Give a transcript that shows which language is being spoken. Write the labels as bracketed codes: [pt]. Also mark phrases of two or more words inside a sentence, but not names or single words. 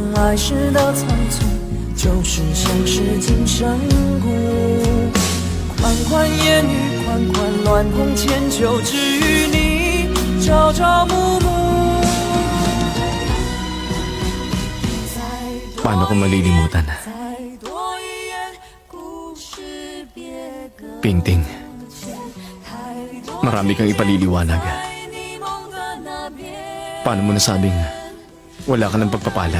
[zh] 来时的匆匆，就是像是今生故。款款烟雨，款款乱红千秋，只与你朝朝暮暮。 [tl] Paano ko malilimutan? Pinting, marami kang ipaliliwanag. Paano mo nasabing wala ka ng pagpapala?